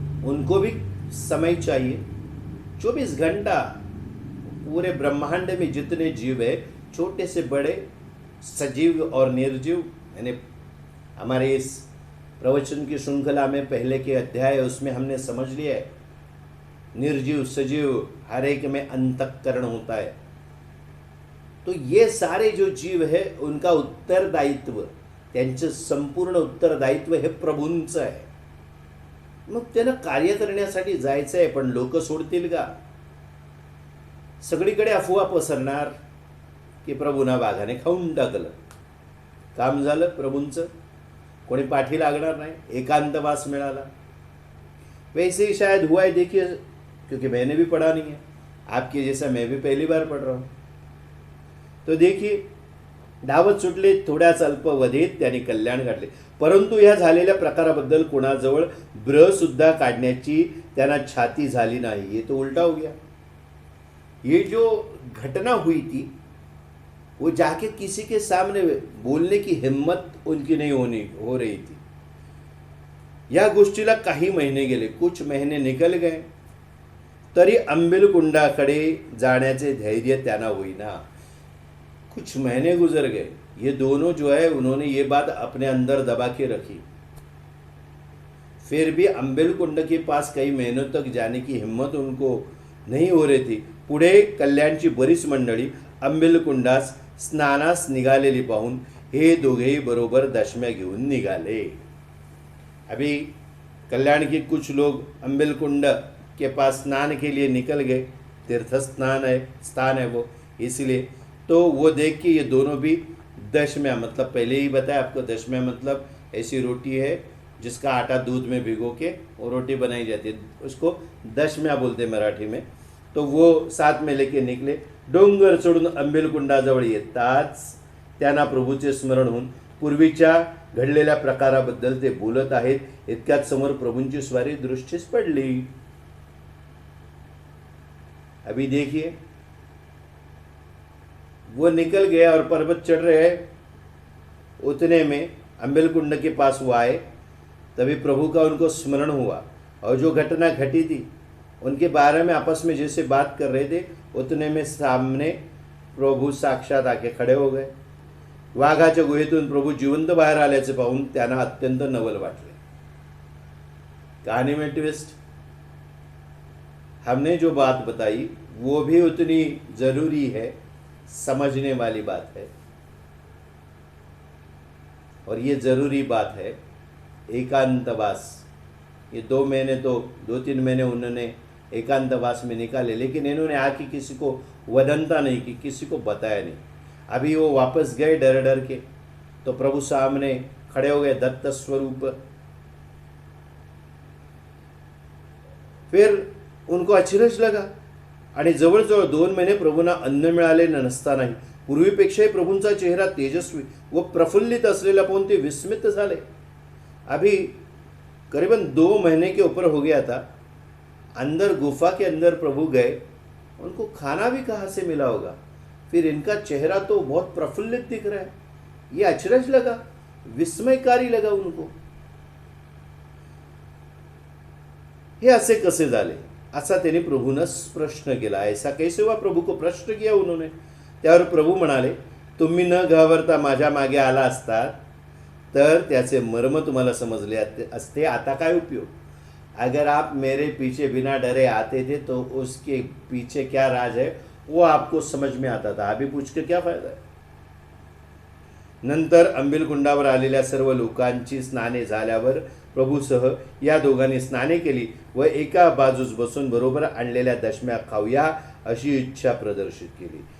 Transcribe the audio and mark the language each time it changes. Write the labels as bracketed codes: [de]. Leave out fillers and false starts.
[hi] उनको भी समय चाहिए. 24 घंटा पूरे ब्रह्मांड में जितने जीव है, छोटे से बड़े, सजीव और निर्जीव, यानी हमारे इस प्रवचन की श्रृंखला में पहले के अध्याय उसमें हमने समझ लिया है, निर्जीव सजीव हर एक में अंतःकरण होता है. तो ये सारे जो जीव है उनका उत्तरदायित्व, [mr] त्यांचं संपूर्ण उत्तरदायित्व हे प्रभूंचं आहे. मग त्यांना कार्य करण्यासाठी जायचं आहे, पण लोक सोडतील का? सगळीकडे अफवा पसरणार की प्रभूना वाघाने खाऊन टाकलं. काम झालं प्रभूंचं, कोणी पाठी लागणार नाही, एकांतवास मिळाला. [hi] वैसे ही शायद हुआ है. देखिए, क्योंकि मैंने भी पढ़ा नहीं है, आपके जैसा मैं भी पहली बार पढ़ रहा हूँ. तो देखिए, [mr] धावत सुटले. थोड्याच अल्पवधीत त्यांनी कल्याण गाठले. परंतु या झालेल्या प्रकाराबद्दल कोणाजवळ सुद्धा काढण्याची त्यांना छाती झाली नाही. [hi] ये तो उल्टा हो गया. ये जो घटना हुई थी वो जाके किसी के सामने बोलने की हिम्मत उनकी नहीं हो रही थी. [mr] या गोष्टीला काही महिने गेले. [hi] कुछ महीने निकल गए [mr] तरी अंबिलकुंडाकडे जाण्याचे धैर्य त्यांना होईना. [hi] कुछ महीने गुजर गए. ये दोनों जो है उन्होंने ये बात अपने अंदर दबा के रखी. फिर भी अंबिलकुंड के पास कई महीनों तक जाने की हिम्मत उनको नहीं हो रही थी. [mr] पुढे कल्याणची बरीच मंडळी अंबिलकुंडास स्नानास निघालेली पाहून हे दोघेही बरोबर दशम्या घेऊन निघाले. [hi] अभी कल्याण के कुछ लोग अंबिलकुंड के पास स्नान के लिए निकल गए. तीर्थ स्थान है वो, इसलिए तो वो देख के ये दोनों भी दशम्या, मतलब पहले ही बताया आपको, दशम्या मतलब ऐसी रोटी है जिसका आटा दूध में भिगो के वो रोटी बनाई जाती है, उसको दशम्या बोलते हैं मराठी में. तो वो साथ में लेके निकले. [mr] डोंगर चढून अंबिलकुंडाजवळ येताच त्यांना प्रभूचे स्मरण होऊन पूर्वीच्या घडलेल्या प्रकाराबद्दल ते बोलत आहेत. इतक्यात समोर प्रभूंची स्वारी दृष्टीस पडली. [hi] अभी देखिए, वो निकल गए और पर्वत चढ़ रहे हैं. उतने में अंबिलकुंड के पास वो आए. तभी प्रभु का उनको स्मरण हुआ और जो घटना घटी थी उनके बारे में आपस में जैसे बात कर रहे थे, उतने में सामने प्रभू साक्षात आके खडे हो गए. [mr] वाघाच्या गुहेतून प्रभू जिवंत बाहेर आल्याचे पाहून त्यांना अत्यंत नवल वाटले. [hi] कहानी में ट्विस्ट, हमने जो बात बताई वो भी उतनी जरूरी है, समझने वाली बात है. और ये जरूरी बात है एकांतवास. ये 2-3 महीने उन्होंने एकांतवास में निकाले, लेकिन इन्होंने आके किसी को वदनता नहीं की, किसी को बताया नहीं. अभी वो वापस गए डर डर के, तो प्रभु सामने खड़े हो गए दत्त स्वरूप. फिर उनको अचरज लगा [mr] आणि जवळजवळ 2 महिने प्रभूंना अन्न मिळाले नसतानाही पूर्वीपेक्षाही प्रभूंचा चेहरा तेजस्वी व प्रफुल्लित असलेला पाहून ते विस्मित झाले. [hi] अभी करीबन 2 महीने के ऊपर हो गया था. अंदर गुफा के अंदर प्रभु गए, उनको खाना भी कहाँ से मिला होगा, फिर इनका चेहरा तो बहुत प्रफुल्लित दिख रहा है. ये अचरज लगा, विस्मयकारी लगा उनको. [mr] हे असे कसे झाले असा त्यांनी प्रभूनं प्रश्न केला. [hi] ऐसा कैसे हुआ, प्रभु को प्रश्न किया उन्होंने. [mr] त्यावर प्रभू म्हणाले, तुम्ही न घाबरता माझ्या मागे आला असतात तर त्याचे मर्म तुम्हाला समजले असते. आता काय उपयोग. [hi] अगर आप मेरे पीछे बिना डरे आते थे तो उसके पीछे क्या राज है वो आपको समझ में आता था. अभी पूछ के क्या फायदा है. [mr] नंतर अंबिलकुंडावर आलेल्या सर्व लोकांची स्नाने झाल्यावर प्रभूसह या दोघांनी स्नाने केली व एका बाजूस बसून बरोबर आणलेल्या दशम्या खाऊया अशी इच्छा प्रदर्शित केली.